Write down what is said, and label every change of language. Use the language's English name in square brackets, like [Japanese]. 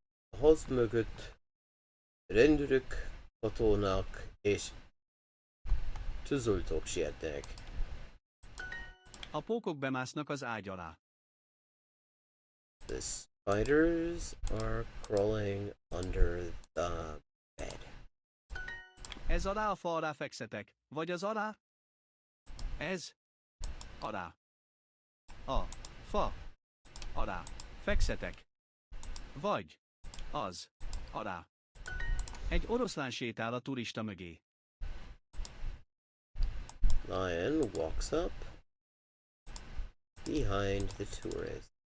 [Hungarian] A ház mögött rendőrök, katonák és tűzoltók sietnek. A pókok bemásznak az ágy alá. [English] The spiders are crawling under the bed. [Hungarian] Ez alá a fa alá fekszetek, vagy az alá? Ez alá. A fa alá fekszetek, vagy az alá. Egy oroszlán sétál a turista mögé. [English] Lion walks up behind the tourist.